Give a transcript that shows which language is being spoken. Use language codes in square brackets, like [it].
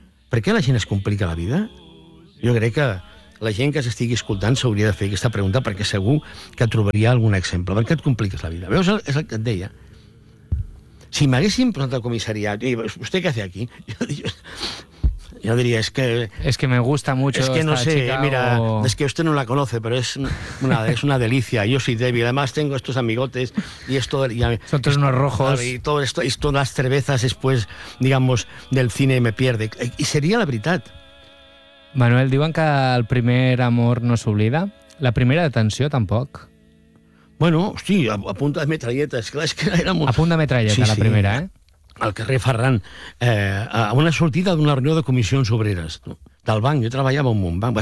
[ca] Per què la gent es complica la vida? Jo crec que la gent que s'estigui escoltant s'hauria de fer aquesta pregunta perquè segur que trobaria algun exemple. Per què et compliques la vida? Veus, és el que et deia. Si m'haguessin posat al comissariat, i vostè què fa aquí? Jo diria, és que... És que [es] me gusta mucho estar no sé, a Chicago. [ca] Mira, és que [es] usted no la conoce, [ca] però és una delícia. [es] Yo soy débil. Además, tengo estos amigotes y esto... Son todos unos rojos. Y todo esto, y todas las cervezas después, digamos, del cine me pierde. Y sería la veritat. [ca] Manuel, diuen que el primer amor no s'oblida. La primera detenció, tampoc. Bueno, hosti, a punta de metralletes. Clar, és que era molt... A punta de metralleta, sí, la primera, eh? Al carrer Ferran, a una sortida d'una reunió de comissions obreres del banc. Jo treballava en un banc.